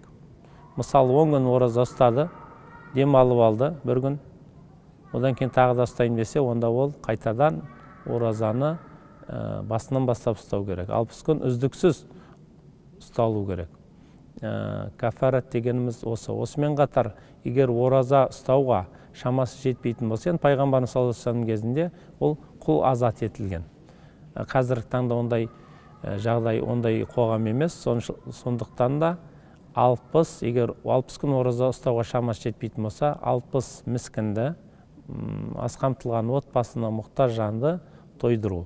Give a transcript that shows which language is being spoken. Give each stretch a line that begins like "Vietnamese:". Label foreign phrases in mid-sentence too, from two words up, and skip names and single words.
Kazakh: Мысалы 10 күн ораза ұстады, дем алып алды бір күн, одан кейін тағы да ұстайын десе, онда ол қайтадан оразаны басынан бастап ұстау керек. 60 күн үздіксіз ұсталу керек. Кәффарат дегеніміз осы. Осымен қатар, егер ораза ұстауға шамасы жетпейтін болса, пайғамбарымыз
Arabic: صلى الله عليه وسلم
Kazakh: кезінде ол құл азат етілген. Қазіргі таңда ондай жағдай, ондай қоғам емес. Сондықтан да 60, егер 60 күн ораза ұстауға шамасы жетпейтін болса, 60 міскінді, аз қамтылған отбасына мұқтаж жанды тойдыру.